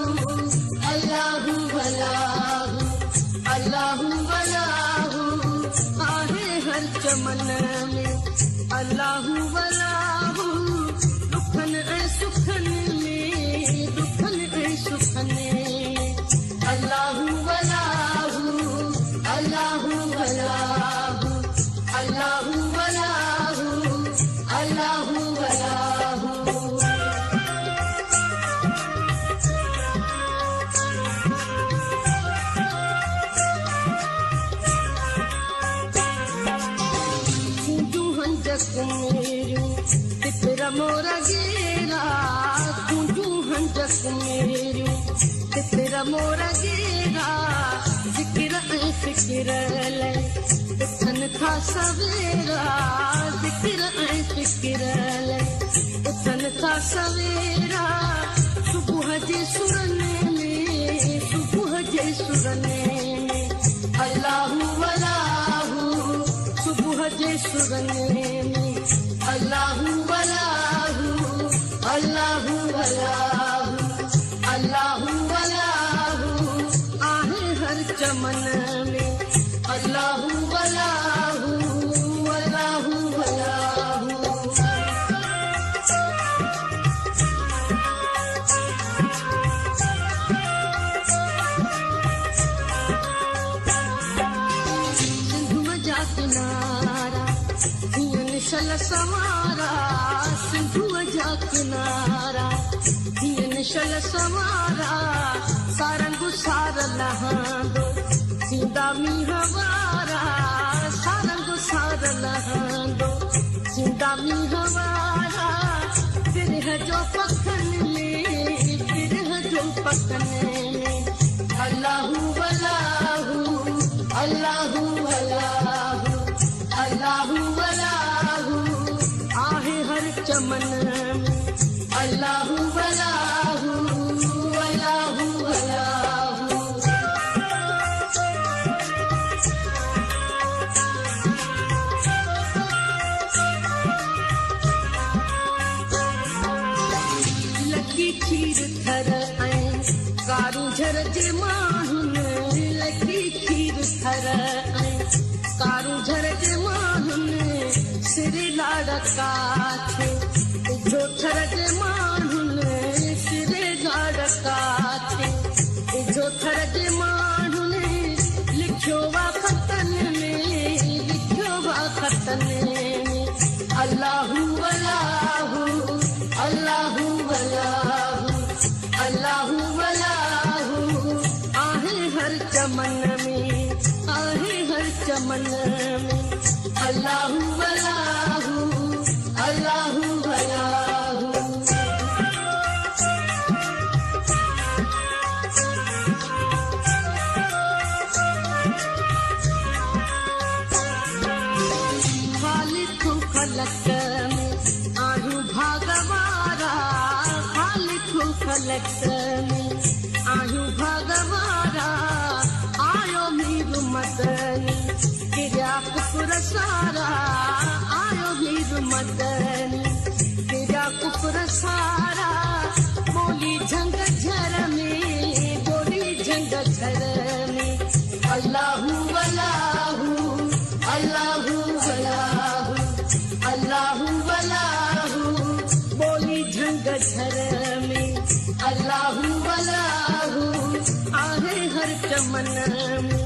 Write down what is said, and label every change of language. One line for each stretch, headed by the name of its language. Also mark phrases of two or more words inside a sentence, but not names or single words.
Arabic: الله والله الله والله
Sindhi: आहे हर चमन
Arabic: الله والله
Sindhi: दुखन ऐं सुखन में दुखन ऐं सुखन
Arabic: الله والله الله والله الله والله الله والله
Sindhi: कुंजू हंजक मेरू तितरा मोरा गेरा कुंजू हंजक मेरू तितरा मोरा गेरा जिक्र ऐं फिक्र ले उथन था सवेरा जिक्र ऐं फिक्र ले उथन था सवेरा सुबुह जे सुरने में सुबुह जे सुरने में
Arabic: الله والله
Sindhi: सुबुह जे सुरने में
Arabic: الله والله الله والله الله والله
Sindhi: आहे हर चमन में
Arabic: الله والله الله والله
Sindhi: सिंधु जा किनारा हियन शल सवारा सिंधु जा किनारा हियन शल सवारा सारंग सार लहांदो सीधा मींह वारा सारंग सार लहंदो सीधा मींह वारा बिरह जो पखन में बिरह जो पखन में
Arabic: الله والله الله والله الله والله
Sindhi: आहे हर चमन में
Arabic: الله والله الله والله
Sindhi: खीर थर ऐं कारू झर जे माण्हुनि लखी खीर थर ऐं कारू झर जे माण्हुनि सिर लाड़का थे जो थर जे माण्हुनि सिर लाड़का थे जो थर जे माण्हुनि लिखियो वा खतन में लिखियो वा खतन में
Arabic: الله والله الله والله الله والله
Sindhi: आहे हर चमन में आहे हर चमन में
Arabic: الله والله الله والله
Sindhi: खालिक खलक में आहियूं भागवारा खालिक खलक में आहियूं भागवारा आयो मीर मदनी किरिया कुफर सारा आयो मीर मदनी किरिया कुफर सारा बोली झंग झर में बोली झंग झर में
Arabic: الله والله الله والله الله والله
Sindhi: बोली झंग झर में
Arabic: الله والله
Sindhi: आहे हर चमन